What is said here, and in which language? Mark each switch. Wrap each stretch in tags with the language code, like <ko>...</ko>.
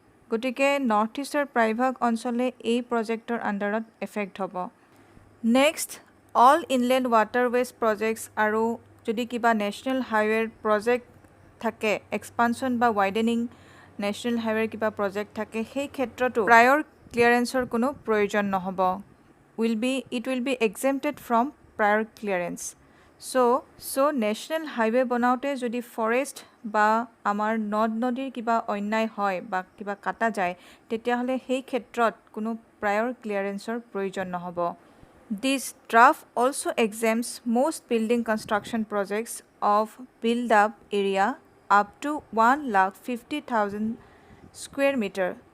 <as>গতিকে নৰ্থ ইষ্টৰ প্ৰায়ভাগ অঞ্চলে এই প্ৰজেক্টৰ আণ্ডাৰত এফেক্ট হ'ব।</as> <en>next, all inland waterways projects</en> <as>আৰু যদি কিবা নেশ্যনেল হাইৱেৰ প্ৰজেক্ট থাকে, এক্সপানশ্যন বা ৱাইডেনিং নেশ্যনেল হাইৱেৰ কিবা প্ৰজেক্ট থাকে, সেই ক্ষেত্ৰতো প্ৰায়ৰ ক্লিয়াৰেঞ্চৰ কোনো প্ৰয়োজন নহ'ব।</as> <en>It will be exempted from prior clearance.</en> <as>So national highway বনাওঁতে যদি ফৰেষ্ট বা আমাৰ নদ নদীৰ কিবা অন্যায় হয় বা কিবা কাটা যায়, তেতিয়াহ'লে সেই ক্ষেত্ৰত কোনো প্ৰায়ৰ ক্লিয়াৰেঞ্চৰ প্ৰয়োজন নহ'ব।</as> <en>This draft also exempts most building construction projects of build-up area up to 1,50,000 square meter.</en>